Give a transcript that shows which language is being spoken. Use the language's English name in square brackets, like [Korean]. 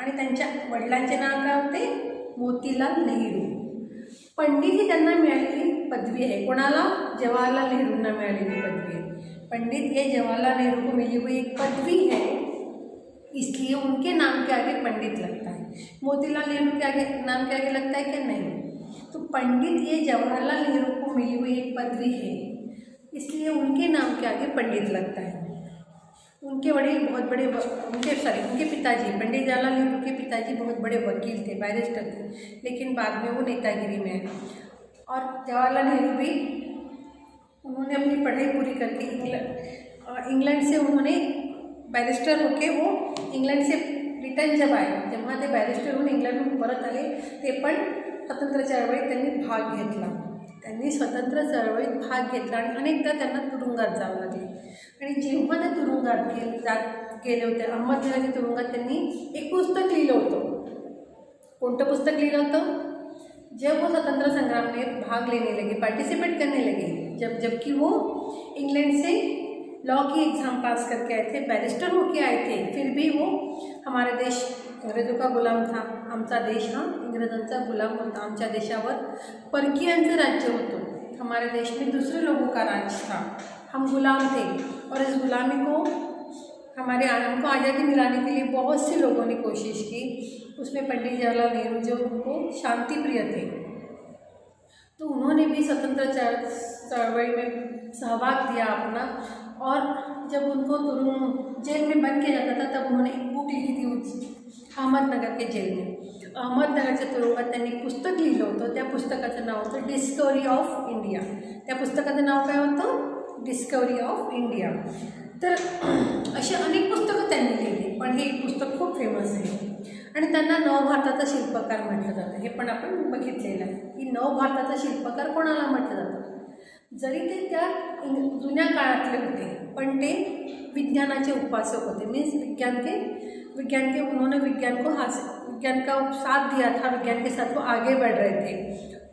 [Marathi] आणि त्यांच्या वडिलांचे नाव काय होते? मोतीलाल नेहरू। पंडित ही त्यांना मिळालेली पदवी आहे। कोणाला? जवाहरलाल नेहरूंना मिळालेली पदवी आहे। [Hindi] पंडित ये जवाहरलाल नेहरू को मिली हुई एक पदवी है, इसलिए उनके नाम के आगे पंडित लगता है। मोतीलाल नेहरू के आगे नाम के आगे लगता है क्या? नहीं। तो पंडित ये जवाहरलाल नेहरू को मिली हुई एक पदवी है, इसलिए उनके नाम के आगे पंडित लगता है। उनके वडील बहुत बड़े उनके पिताजी, पंडित जवाहरलाल नेहरू के पिताजी बहुत बड़े वकील थे, बैरिस्टर थे, लेकिन बाद में वो नेतागिरी में आए। और जवाहरलाल नेहरू भी उन्होंने अपनी पढ़ाई पूरी करके इंग्लैंड से उन्होंने बैरिस्टर होके वो इंग्लंड से रिटर्न जब आए, [Marathi] जेव्हा ते बैरिस्टर होऊन इंग्लंडहून परत आले, ते पण स्वतंत्र चळवळीत त्यांनी भाग घेतला। त्यांनी स्वतंत्र चळवळीत भाग घेतला आणि अनेकदा त्यांना तुरुंगात जावं लागले। आणि जेव्हा ते तुरुंगात गेले होते, अहमदनगरच्या तुरुंगात त्यांनी एक पुस्तक लिहिलं होतं। कोणतं पुस्तक लिहिलं होतं? [Hindi] जब वो स्वतंत्र संग्राम में भाग लेने लगे, पार्टिसिपेट करने लगे, जबकि वो इंग्लैंड से लॉ की एग्ज़ाम पास करके आए थे, बैरिस्टर होके आए थे, फिर भी वो हमारा देश अंग्रेज़ों का गुलाम था। [Marathi] आमचा देश हा इंग्रजांचा गुलाम होता। आमच्या देशावर परकीयांचं राज्य होतं। [Hindi] हमारे देश में दूसरे लोगों का राज था, हम गुलाम थे। और इस गुलामी को हमको आज़ादी दिलाने के लिए बहुत से लोगों ने कोशिश की। उसमें पंडित जवाहरलाल नेहरू जो उनको शांति प्रिय थे, तो उन्होंने भी स्वतंत्र चळवळी में सहभाग दिया अपना। और जब उनको जेल में बंद किया जाता था, तब उन्होंने एक बुक लिखी थी अहमदनगर के जेल में। [Marathi] अहमदनगरच्या तुरुंगात त्यांनी पुस्तक लिहिलं होतं। त्या पुस्तकाचं नाव होतं डिस्कवरी ऑफ इंडिया। त्या पुस्तकाचं नाव काय होतं? Discovery of India. तर अशी अनेक पुस्तकं त्यांनी लिहिली, पण हे पुस्तक खूप फेमस आहे आणि त्यांना नवभारताचा शिल्पकार म्हटलं जातं। हे पण आपण बघितलेलं आहे की नवभारताचा शिल्पकार कोणाला म्हटलं जातं? जरी ते त्या जुन्या काळातले होते, पण ते विज्ञानाचे उपासक होते। [Hindi] मीन्स विज्ञान के उन्होंने विज्ञान का साथ दिया था, विज्ञान के साथ वो आगे बढ़ रहे थे।